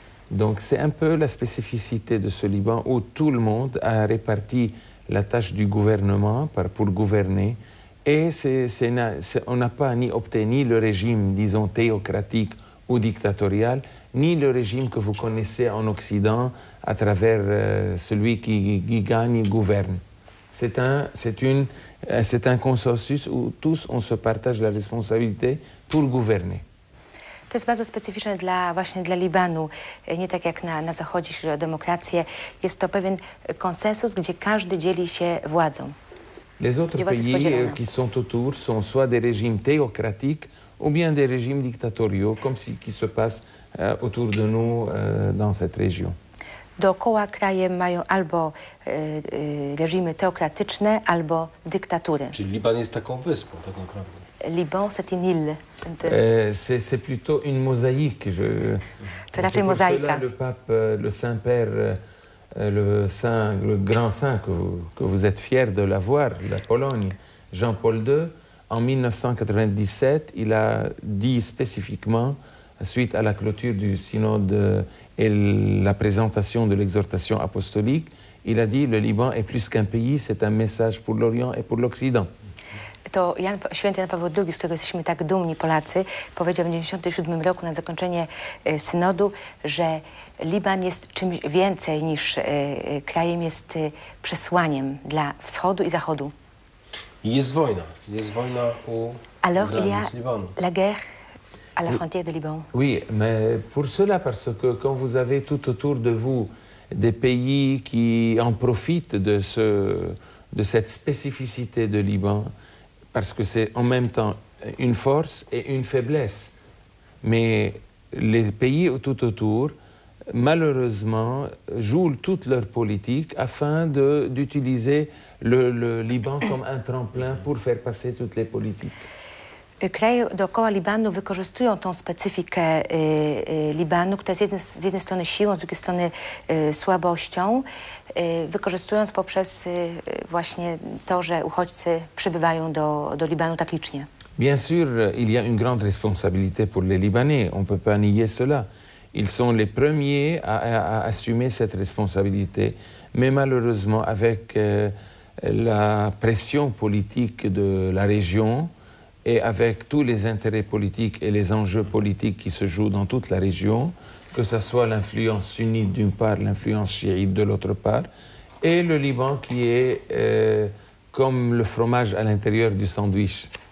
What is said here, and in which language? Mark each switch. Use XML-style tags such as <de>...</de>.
<fr>Donc c'est un peu la spécificité de ce Liban où tout le monde a réparti la tâche du gouvernement pour gouverner et on n'a pas obtenu le régime, disons, théocratique ou dictatorial, ni le régime que vous connaissez en Occident à travers celui qui gagne et gouverne. C'est un consensus où tous on se partage la responsabilité pour gouverner.</fr> <pl>To jest bardzo specyficzne właśnie dla Libanu. Nie tak jak na Zachodzie, jeśli chodzi o demokrację. Jest to pewien konsensus, gdzie każdy dzieli się władzą.</pl> <fr>Les autres pays qui sont autour sont soit des régimes théocratiques ou bien des régimes dictatoriaux, comme ce qui se passe autour de nous dans cette région.</fr> <pl>Dookoła kraje mają albo reżimy teokratyczne, albo dyktatury. Czyli Liban jest taką wyspą tak naprawdę.</pl> <fr>Liban, c'est une île. C'est plutôt une mosaïque.</fr> <pl>To raczej mozaïka.</pl> <fr>Le pape, le Saint-Père, le grand saint que vous êtes fier de l'avoir, la Pologne, Jean-Paul II, en 1997, il a dit spécifiquement, suite à la clôture du synode et la présentation de l'exhortation apostolique, il a dit le Liban est plus qu'un pays, c'est un message pour l'Orient et pour l'Occident.</fr> <pl>To święty Jan Paweł II, z którego jesteśmy tak dumni Polacy, powiedział w 1997 roku na zakończenie synodu, że Liban jest czymś więcej niż krajem, jest przesłaniem dla wschodu i zachodu. I jest wojna u granic Libanu.</pl> <fr>La guerre à la frontière de Liban. Oui, mais pour cela, parce que quand vous avez tout autour de vous des pays qui en profitent de cette spécificité de Liban, parce que c'est en même temps une force et une faiblesse. Mais les pays tout autour, malheureusement, jouent toute leur politique afin d'utiliser le Liban comme un tremplin pour faire passer toutes les politiques. Kraje dookoła Libanu wykorzystują tą specyfikę Libanu, która jest z jednej strony siłą, z drugiej strony słabością, wykorzystując poprzez właśnie to, że uchodźcy przybywają do Libanu tak licznie. Bien sûr, il y a une grande responsabilité pour les Libanais, on ne peut pas nier cela. Ils sont les premiers à assumer cette responsabilité, mais malheureusement avec la pression politique de la région et avec tous les intérêts politiques et les enjeux politiques qui se jouent dans toute la région, que ce soit l'influence sunnite d'une part, l'influence chiite de l'autre part, et le Liban qui est comme le fromage à l'intérieur du sandwich.</fr>